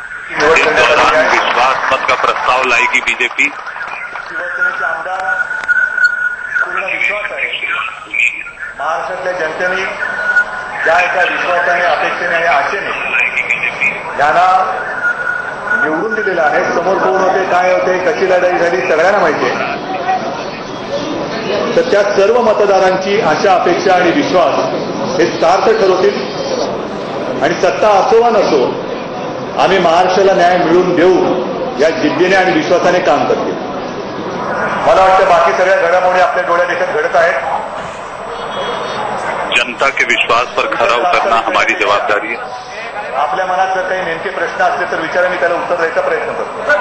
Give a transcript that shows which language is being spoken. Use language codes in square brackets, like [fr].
[hi] इस दौरान विश्वास मत का प्रस्ताव लाएगी बीजेपी। [mr] शिवसेनेचे आमदार पूर्ण विश्वास आहे महाराष्ट्रातल्या जनतेने ज्या एका विश्वासाने, अपेक्षेने आणि आशेने यांना निवडून दिलेलं आहे। समोर कोण होते, काय होते, कशी लढाई झाली सगळ्यांना माहिती आहे। तर त्या सर्व मतदारांची आशा, अपेक्षा आणि विश्वास हे सार्थ ठरवतील आणि सत्ता असो वा नसो आम्ही महाराष्ट्राला न्याय मिळवून देऊ या जिद्दीने आणि विश्वासाने काम करतील। मला वाटतं बाकी सगळ्या घडामोडी आपल्या डोळ्यादेखत घडत आहेत। [hi] जनता के विश्वास पर खरा उतरना हमारी जवाबदारी है। [mr] आपल्या मनात जर काही नेमके प्रश्न असले तर विचारा, मी त्याला उत्तर द्यायचा प्रयत्न करतो।